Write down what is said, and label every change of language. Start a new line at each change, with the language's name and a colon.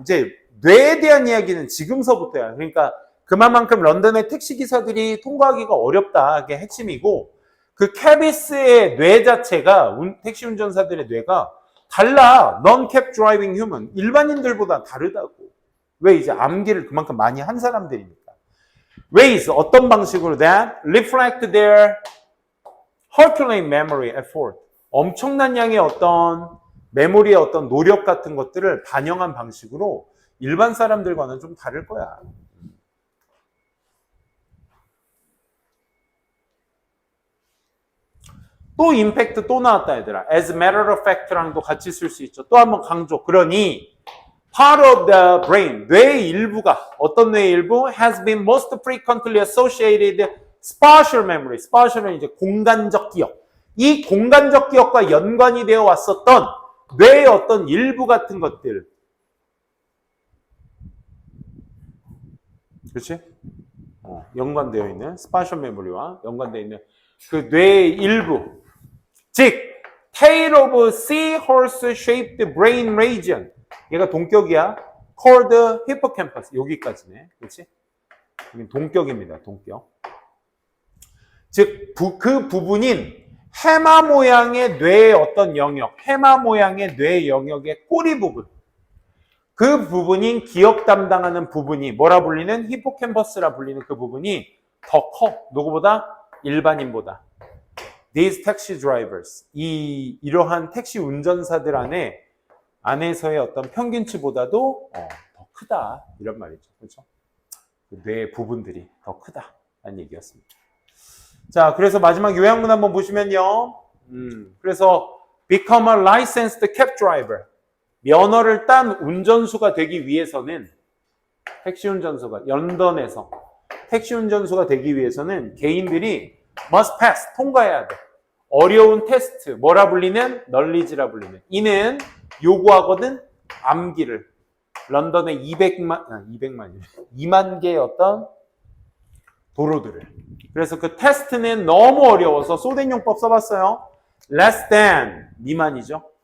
Korean: 이제 뇌에 대한 이야기는 지금서부터야. 그러니까 그만큼 런던의 택시기사들이 통과하기가 어렵다. 그게 핵심이고 그 캐비스의 뇌 자체가 택시 운전사들의 뇌가 달라.
English: Non-cab driving human.
Korean: 일반인들보다 다르다고. 왜 이제 암기를 그만큼 많이 한 사람들이니까.
English: Ways
Korean: 어떤 방식으로
English: that reflect their Herculean memory effort.
Korean: 엄청난 양의 어떤 메모리의 어떤 노력 같은 것들을 반영한 방식으로 일반 사람들과는 좀 다를 거야. 또 임팩트 또 나왔다 얘들아.
English: As a matter of fact
Korean: 랑도 같이 쓸 수 있죠. 또 한번 강조. 그러니
English: part of the brain,
Korean: 뇌의 일부가 어떤 뇌의 일부
English: has been most frequently associated spatial memory.
Korean: spatial은 이제 공간적 기억. 이 공간적 기억과 연관이 되어 왔었던 뇌의 어떤 일부 같은 것들. 그렇지? 연관되어 있는
English: spatial memory
Korean: 와 연관되어 있는 그 뇌의 일부. 즉,
English: tail of seahorse shaped brain region.
Korean: 얘가 동격이야.
English: called hippocampus.
Korean: 여기까지네. 그렇지? 여기 동격입니다. 동격. 즉, 그 부분인 해마 모양의 뇌의 어떤 영역, 해마 모양의 뇌의 영역의 꼬리 부분. 그 부분인 기억 담당하는 부분이 뭐라 불리는? 히포캠퍼스라 불리는 그 부분이 더 커. 누구보다? 일반인보다.
English: These taxi drivers.
Korean: 이러한 택시 운전사들 안에서의 어떤 평균치보다도 더 크다. 이런 말이죠. 그렇죠? 뇌의 부분들이 더 크다라는 얘기였습니다. 자, 그래서 마지막 요약문 한번 보시면요. 그래서
English: become a licensed cab driver.
Korean: 면허를 딴 운전수가 되기 위해서는 택시 운전수가 런던에서 택시 운전수가 되기 위해서는 개인들이
English: must pass
Korean: 통과해야 돼. 어려운 테스트 뭐라 불리는? 널리지라 불리는. 이는 요구하거든 암기를. 런던의 2만 개의 어떤 도로들을. 그래서 그 테스트는 너무 어려워서 소대용법 써봤어요.
English: less than
Korean: 미만이죠.